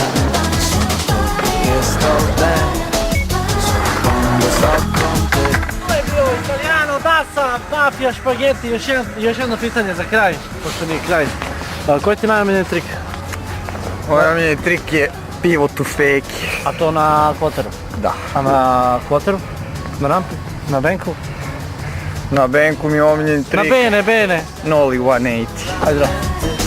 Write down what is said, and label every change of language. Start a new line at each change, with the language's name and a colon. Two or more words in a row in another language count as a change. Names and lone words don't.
Italian: Che sto bene quando sto con te.
Serbian: To je bio Italijano, Dasa, Mafija, Špageti. Još jedno pitanje za kraj, pošto nije kraj. Koji ti najomiljeni trik? Moj omiljeni trik je
English: pivot to fake.
Serbian: A to na kvoteru? Da. A na kvoteru? Na rampi? Na benku? Na benku mi je omiljeni trik. Na bene. Nollie 180. Ajde.